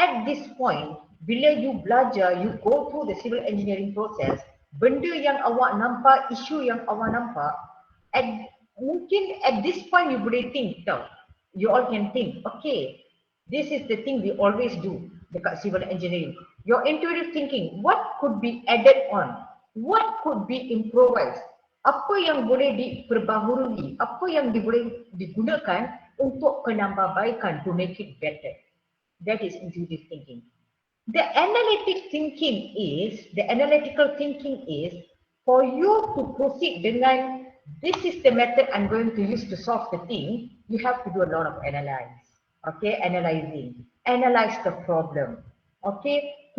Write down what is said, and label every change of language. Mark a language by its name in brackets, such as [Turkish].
[English] At this point, bila you belajar, you go through the civil engineering process, [Malay] benda yang awak nampak, [English] isu yang awak nampak, mungkin at this point you boleh think tau. You all can think, okay, this is the thing we always do dekat civil engineering. Your intuitive thinking, what could be added on? What could be improvised? [Malay] Apa yang boleh diperbaharui? Apa yang boleh digunakan untuk penambahbaikan [English] to make it better? That is intuitive thinking. The analytical thinking is for you to proceed dengan this is the method I'm going to use to solve the thing. You have to do a lot of analyze. Okay, analyze the problem. Okay,